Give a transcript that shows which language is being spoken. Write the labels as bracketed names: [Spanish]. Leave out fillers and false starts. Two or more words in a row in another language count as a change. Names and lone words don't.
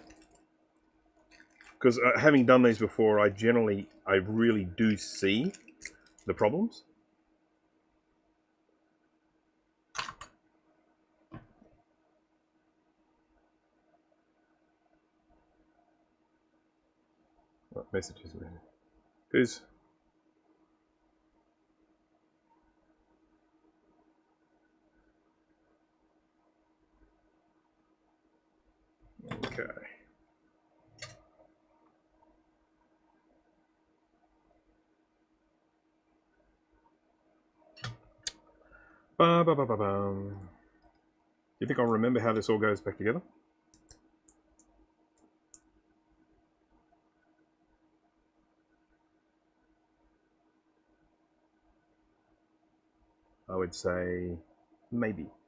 [English] Because having done these before, I really do see the problems. What messages are there? Who's... Okay. Ba, ba, ba, ba, ba. Do you think I'll remember how this all goes back together? I would say maybe.